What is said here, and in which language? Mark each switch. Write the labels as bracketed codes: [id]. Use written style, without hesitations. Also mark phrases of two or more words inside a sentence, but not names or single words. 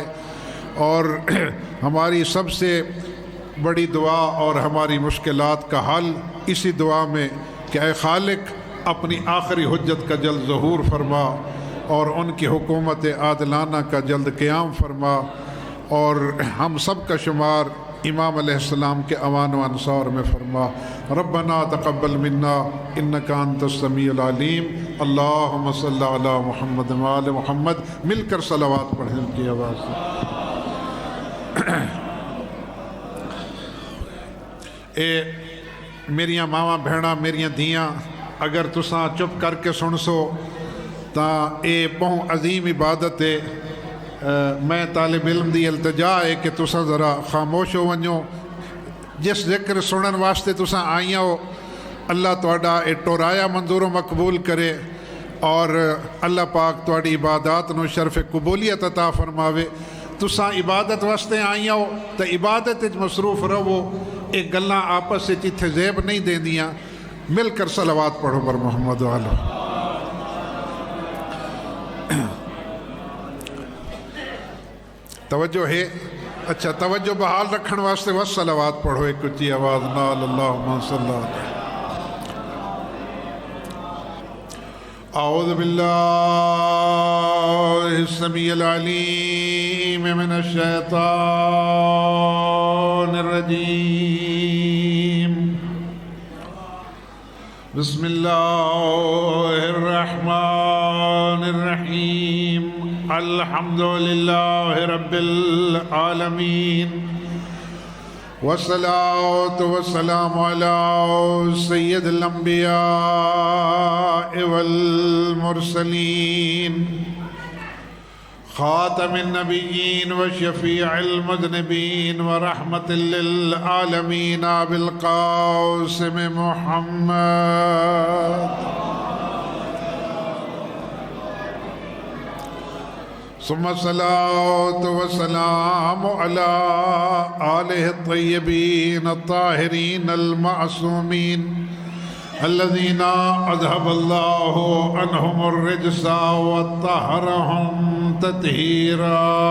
[ur] اور ہماری سب سے بڑی دعا اور ہماری مشکلات کا حل اسی دعا میں کہ اے خالق اپنی آخری حجت کا جلد ظہور فرما، اور ان کی حکومت عادلانہ کا جلد قیام فرما، اور ہم سب کا شمار امام علیہ السلام کے اوان و انصار میں فرما۔ [ar] ربنا تقبل منا انک انت السمیع العلیم۔ اللہم صلی علی محمد و آل محمد۔ [ur] مل کر صلوات پڑھیں کی آواز سے۔ [skr] اے میریاں ماواں بھیڑاں میریاں دھیاں، اگر تساں چپ کر کے سن سو تاں اے بہت عظیم عبادت ہے۔ میں طالب علم دی التجا ہے کہ تساں ذرا خاموش ہو ونجو۔ جس ذکر سنن واسطے تساں آئیاں ہو، اللہ تہاڈا اے ٹورایا منظور و مقبول کرے، اور اللہ پاک تہاڈی عبادات نو شرف قبولیت عطا فرماوے۔ تساں عبادت واسطے آئیاں ہو تو عبادت وچ مصروف رہو، ایک گلاں آپس وچ اتھے زیب نہیں دیندیاں۔ مل کر صلوات پڑھو بر محمد و آلہ۔ توجہ ہے؟ اچھا، توجہ بحال رکھن واسطے بس صلوات پڑھو ایک اچھی آواز نال۔ [ar] اللہم صلی اللہ علیہ۔ اعوذ باللہ السمیع العلیم من الشیطان الرجیم۔ بسم اللہ الرحمن الرحیم۔ الحمد للہ رب العالمین، والصلاة والسلام علی سید الانبیاء والمرسلین، خاتم النبیین وشفیع المذنبین ورحمت للعالمین ابی القاسم محمد۔ ثم الصلاة والسلام على آله الطيبين الطاهرين المعصومين الذين أذهب الله عنهم الرجس وطهرهم تطهيرا